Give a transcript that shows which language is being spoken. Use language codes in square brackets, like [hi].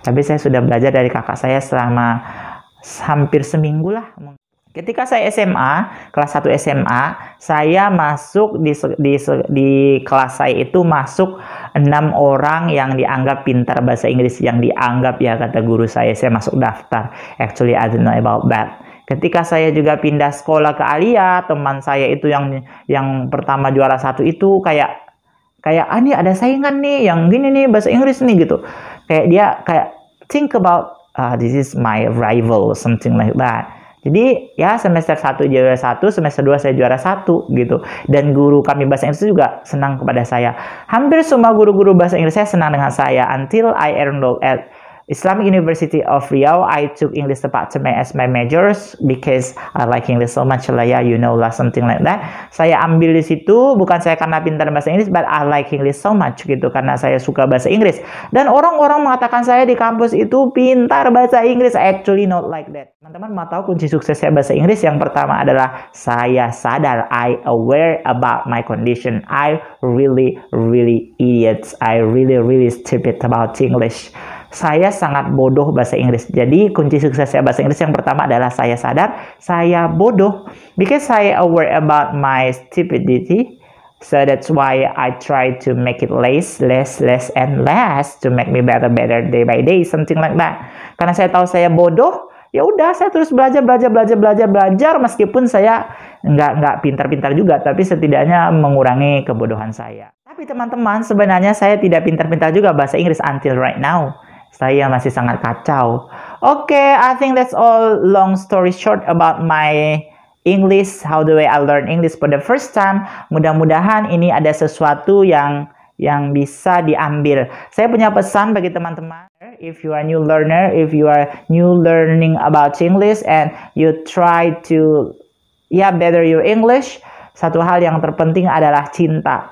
[id] Tapi saya sudah belajar dari kakak saya selama hampir seminggu lah. Ketika saya SMA, kelas 1 SMA, saya masuk di kelas saya itu masuk 6 orang yang dianggap pintar bahasa Inggris, yang dianggap ya kata guru saya masuk daftar. [en] Actually, I don't know about that. [id] Ketika saya juga pindah sekolah ke Alia, teman saya itu yang pertama juara 1 itu kayak ini ada saingan nih yang gini nih bahasa Inggris nih gitu. Kayak dia [en] think about this is my rival, something like that. [id] Jadi ya semester 1 juara 1, semester 2 saya juara 1 gitu. Dan guru kami bahasa Inggris juga senang kepada saya. Hampir semua guru-guru bahasa Inggris saya senang dengan saya [en] until I enrolled at Islamic University of Riau. I took English department as my majors because I like English so much lah ya, you know lah, something like that. [id] Saya ambil di situ bukan saya karena pintar bahasa Inggris, [en] but I like English so much [id] gitu, karena saya suka bahasa Inggris. Dan orang-orang mengatakan saya di kampus itu pintar bahasa Inggris. [en] Actually not like that. [id] Teman-teman mau tahu kunci sukses saya bahasa Inggris? Yang pertama adalah saya sadar, [en] I aware about my condition. I really idiot. I really stupid about English. [id] Saya sangat bodoh bahasa Inggris. Jadi kunci sukses saya bahasa Inggris yang pertama adalah saya sadar saya bodoh. [en] Because saya aware about my stupidity. So that's why I try to make it less and less to make me better day by day, something like that. [id] Karena saya tahu saya bodoh, ya udah saya terus belajar meskipun saya nggak pintar-pintar juga, tapi setidaknya mengurangi kebodohan saya. Tapi teman-teman, sebenarnya saya tidak pintar-pintar juga bahasa Inggris [en] until right now. [id] Saya masih sangat kacau. [en] Oke, I think that's all long story short about my English. How do I learn English for the first time? [id] Mudah-mudahan ini ada sesuatu yang bisa diambil. Saya punya pesan bagi teman-teman. [en] If you are new learner, if you are new learning about English and you try to better your English, [id] satu hal yang terpenting adalah cinta.